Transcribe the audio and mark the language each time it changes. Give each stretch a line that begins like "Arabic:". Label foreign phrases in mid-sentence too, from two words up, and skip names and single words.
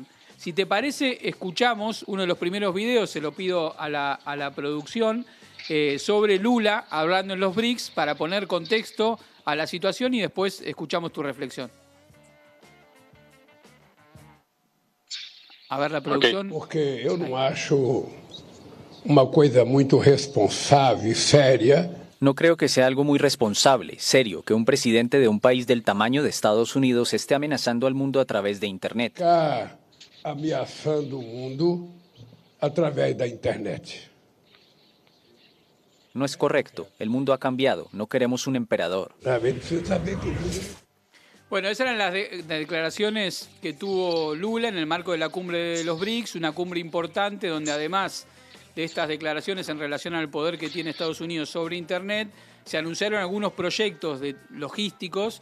Spanish: Si te parece, escuchamos uno de los primeros videos, se lo pido a la producción, sobre Lula hablando en los BRICS para poner contexto a la situación y después escuchamos tu reflexión. A ver la producción.
Portuguese: Porque eu não acho uma coisa muito responsável e séria.
Spanish: No creo que sea algo muy responsable, serio, que un presidente de un país del tamaño de Estados Unidos esté amenazando al mundo a través de Internet.
Portuguese: Ficar ameaçando o mundo através da internet.
Spanish: No es correcto, el mundo ha cambiado, no queremos un emperador.
Portuguese: Você saber que
Spanish: Bueno, esas eran las declaraciones que tuvo Lula en el marco de la cumbre de los BRICS, una cumbre importante donde además de estas declaraciones en relación al poder que tiene Estados Unidos sobre Internet, se anunciaron algunos proyectos logísticos